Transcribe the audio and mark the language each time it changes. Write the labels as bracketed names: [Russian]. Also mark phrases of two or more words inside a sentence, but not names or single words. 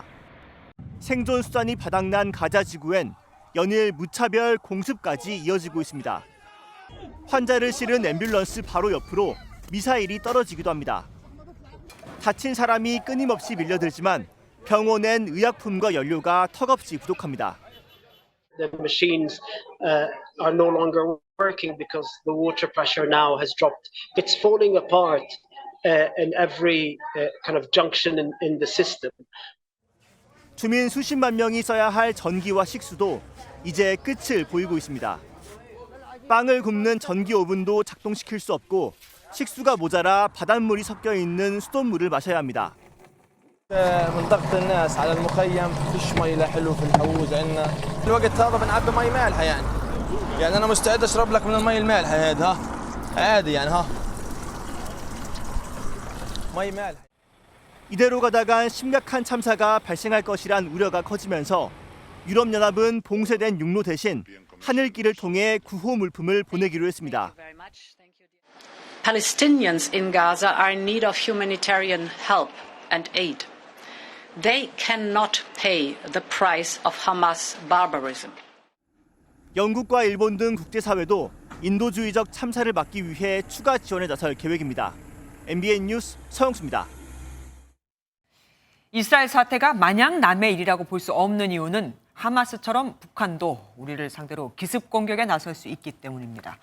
[Korean] 생존 수단이 바닥난 가자 지구엔 연일 무차별 공습까지 이어지고 있습니다. 환자를 실은 앰뷸런스 바로 옆으로 미사일이 떨어지기도 합니다. 다친 사람이 끊임없이 밀려들지만 병원엔 의약품과 연료가 턱없이 부족합니다. [English] The machines are no longer working because the water pressure now has dropped. It's falling apart in every kind of junction in the system. [Korean] 주민 수십만 명이 써야 할 전기와 식수도 이제 끝을 보이고 있습니다. 빵을 굽는 전기 오븐도 작동시킬 수 없고 식수가 모자라 바닷물이 섞여 있는 수돗물을 마셔야 합니다. [Arabic] منطقة الناس على المخيم فيش مي لا حلو في الحوض عندنا الوقت هذا بنعبي مي مالحة يعني أنا مستعد أشرب لك من المي المالحة هذا عادي يعني مي مالحة. [Korean] 이대로 가다간 심각한 참사가 발생할 것이란 우려가 커지면서 유럽연합은 봉쇄된 육로 대신 하늘길을 통해 구호 물품을 보내기로 했습니다. [English] Palestinians in Gaza are in need of humanitarian help and aid. They cannot pay the price of Hamas barbarism. [Korean] 영국과 일본 등 국제사회도 인도주의적 참사를 막기 위해 추가 지원에 나설 계획입니다. MBN 뉴스 서영수입니다. 이스라엘 사태가 마냥 남의 일이라고 볼 수 없는 이유는 하마스처럼 북한도 우리를 상대로 기습 공격에 나설 수 있기 때문입니다.